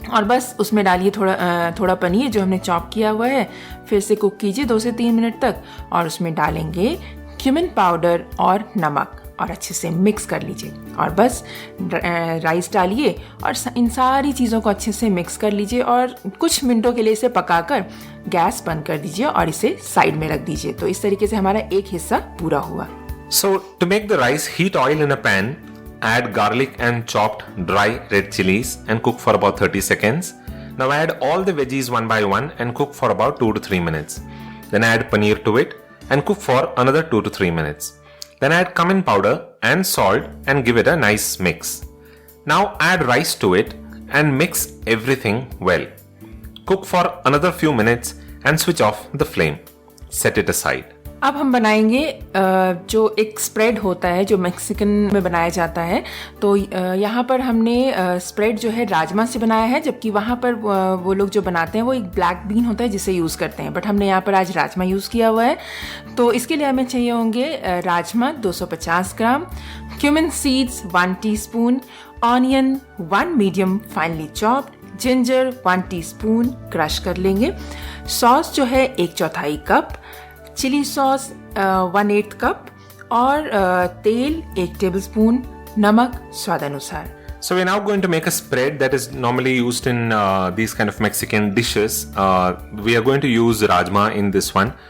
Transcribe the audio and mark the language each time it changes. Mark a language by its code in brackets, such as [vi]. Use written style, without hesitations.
[hi] और बस उसमें डालिए थोड़ा पनीर जो हमने चॉप किया हुआ है, फिर से कुक कीजिए 2 से 3 मिनट तक, और उसमें डालेंगे क्यूमिन पाउडर और नमक और अच्छे से मिक्स कर लीजिए। और बस राइस डालिए और इन सारी चीज़ों को अच्छे से मिक्स कर लीजिए और कुछ मिनटों के लिए इसे पकाकर गैस बंद कर दीजिए और इसे साइड में रख दीजिए। तो इस तरीके से हमारा एक हिस्सा पूरा हुआ। [en] So to make the rice, heat oil in a pan, add garlic and chopped dry red chilies and cook for about 30 seconds. Now add all the veggies one by one and cook for about 2 to 3 minutes. Then add paneer to it and cook for another 2 to 3 minutes. Then add cumin powder and salt and give it a nice mix. Now add rice to it and mix everything well. Cook for another few minutes and switch off the flame. Set it aside. [hi] अब हम बनाएंगे जो एक spread होता है जो Mexican में बनाया जाता है। तो यहाँ पर हमने स्प्रेड जो है राजमा से बनाया है, जबकि वहाँ पर वो लोग जो बनाते हैं वो एक ब्लैक बीन होता है जिसे यूज़ करते हैं, बट हमने यहाँ पर आज राजमा यूज़ किया हुआ है। तो इसके लिए हमें चाहिए होंगे राजमा 250 ग्राम, cumin seeds 1 teaspoon, onion 1 medium finally chopped, ginger 1 teaspoon crush कर लेंगे, सॉस जो है 1/4 कप, चिली सॉस 1/8 कप, और तेल 1 टेबलस्पून, नमक स्वाद अनुसार। [en] So we're now going to make a spread that is normally used in these kind of Mexican dishes. We are going to use rajma in this one.